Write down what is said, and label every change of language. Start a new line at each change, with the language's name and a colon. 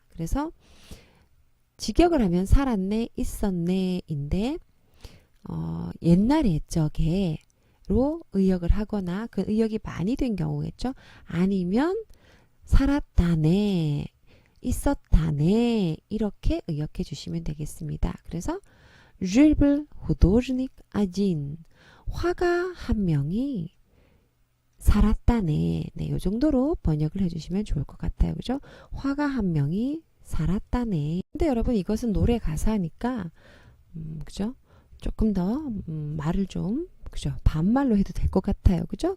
Korean: 그래서 직역을 하면 살았네, 있었네인데 옛날 옛적에로 의역을 하거나 그 의역이 많이 된 경우겠죠. 아니면 살았다네, 있었다네 이렇게 의역해 주시면 되겠습니다. 그래서
Russian: жил был художник один.
Korean: 화가 한 명이 살았다네. 네, 요 정도로 번역을 해주시면 좋을 것 같아요. 그죠? 화가 한 명이 살았다네. 근데 여러분 이것은 노래 가사니까 그죠? 조금 더 말을 좀 그죠? 반말로 해도 될 것 같아요. 그죠?